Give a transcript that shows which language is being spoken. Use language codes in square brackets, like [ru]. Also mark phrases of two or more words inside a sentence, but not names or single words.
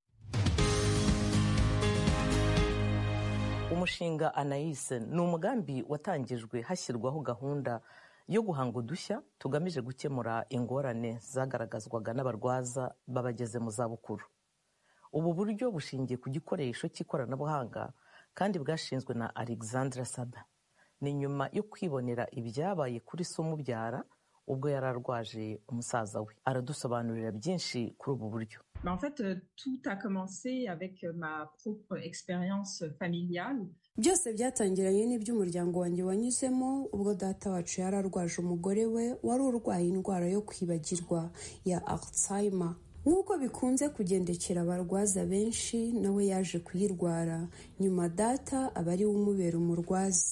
[rw] Umushinga Anais ni umugambi watangijwe hashyirwaho gahunda yo guhanga udushya tugamije gukemura ingorane zagaragazwaga n'abarwaza babageze mu zabukuru. Ubu buryo bushingiye ku gikoresho cy'ikoranabuhanga kandi bwashinzwe na Alexandra Saba. Ni nyuma yo kwibonera ibyabaye kuri se umubyara ubwo yari arwaje umusaza we. Aradusobanurira byinshi kuri ubu buryo. [fr] En fait, tout a commencé avec ma propre expérience familiale. [rw] Byose byatangiranye n'iby'umuryango wanjye wanyuzemo ubwo data wacu yari arwaje umugore we wari urwaye indwara yo kwibagirwa ya Alzheimer. Nk'uko bikunze kugendekera abarwaza benshi, nawe yaje kuyirwara, nyuma data aba ari we umubera umurwaza.